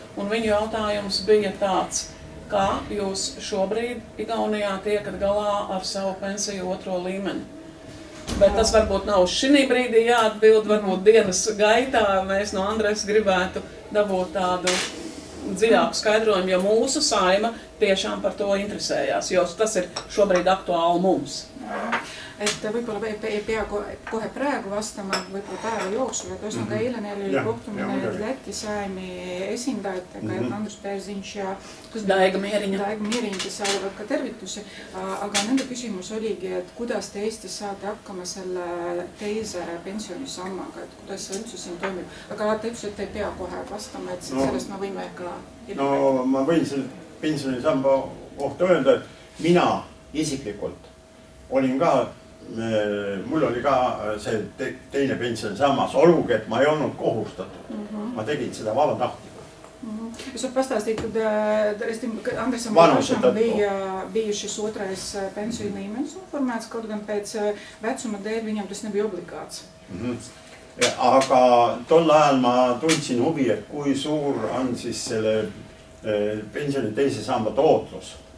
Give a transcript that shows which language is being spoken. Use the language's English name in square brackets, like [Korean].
[Latvian] Un viņu jautājums bija tāds, kā jūs šobrīd Igaunijā tiekat galā ar savu pensiju 2. līmeni? Bet tas varbūt nav šī brīdī jāatbild, varbūt dienas gaitā mēs no Andres gribētu dabūt tādu dziļāku skaidrojumu, jo mūsu Saeima tiešām par to interesējās, jo tas ir šobrīd aktuāli mums. [Estonian] Et võib-olla ei pea kohe praegu vastama, võib-olla päeva jooksul, et ühesõnaga eile neil oli kohtumine Läti Saeimi esindajatega, Andrus Bērziņš ja Daiga Mieriņa, kes saavad ka tervitusi, aga nende küsimus oligi, et kuidas te Eestis saate hakkama selle teise pensionisammaga, et kuidas see üldse siin toimib. Aga te ütles, et ei pea kohe vastama, et sellest me võime ka... No ma võin selle pensionisamba kohta öelda, et mina isiklikult olin ka mul oli ka see teine pensionisammas, olgugi, et ma ei olnud kohustatud. Ma tegin seda vabatahtlikult. [Latvian] Jūs varat pastāstīt, kad Andresam pašam bija šis 2. pensiju līmenis formēts, kaut gan pēc vecuma dēļ viņam tas nebija obligāts. [Estonian] Aga tol ajal ma tundsin huvi, et kui suur on siis selle pensioni teise samba tootlus.